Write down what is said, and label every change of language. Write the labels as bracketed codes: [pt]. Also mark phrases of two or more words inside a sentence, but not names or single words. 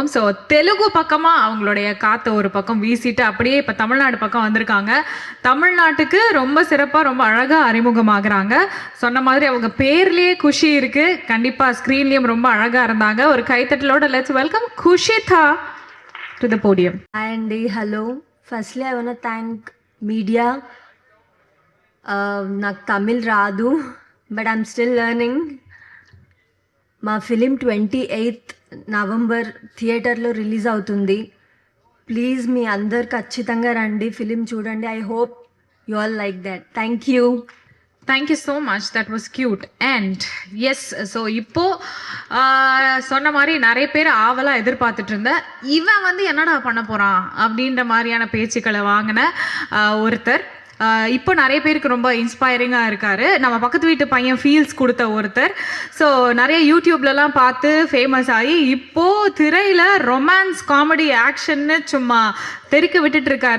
[ta] ஸோ தெலுங்கு பக்கமாக அவங்களுடைய காற்றை ஒரு பக்கம் வீசிட்டு அப்படியே இப்போ தமிழ்நாடு பக்கம் வந்திருக்காங்க. தமிழ்நாட்டுக்கு ரொம்ப சிறப்பாக, ரொம்ப அழகாக அறிமுகமாகறாங்க. சொன்ன மாதிரி அவங்க பேர்லேயே குஷி இருக்குது. கண்டிப்பாக ஸ்க்ரீன்லேயும் ரொம்ப அழகாக இருந்தாங்க. ஒரு கைத்தட்டலோட [en] let's welcome Kushitha to the podium. అండి hello, firstly I want thank media. [te] నాకు తమిళ్ రాదు, [en] but I'm still learning. [te] మా ఫిలిం 28th నవంబర్ థియేటర్లో రిలీజ్ అవుతుంది. ప్లీజ్ మీ అందరు ఖచ్చితంగా రండి, ఫిలిం చూడండి. [en] I hope you all like that. Thank you. Thank you so much, that was cute. And yes, [ta] ஸோ இப்போ சொன்ன மாதிரி நிறைய பேர் ஆவலாக எதிர்பார்த்துட்டு இருந்தேன், இவன் வந்து என்னடா பண்ண போகிறான் அப்படின்ற மாதிரியான பேச்சுக்களை வாங்கின ஒருத்தர். இப்போ நிறைய பேருக்கு ரொம்ப இன்ஸ்பைரிங்காக இருக்கார். நம்ம பக்கத்து வீட்டு பையன் ஃபீல்ஸ் கொடுத்த ஒருத்தர். ஸோ நிறைய யூடியூப்லலாம் பார்த்து ஃபேமஸ் ஆகி இப்போது திரையில் [en] romance comedy actionnu [ta] சும்மா தெறிக்க விட்டுட்டு இருக்காரு.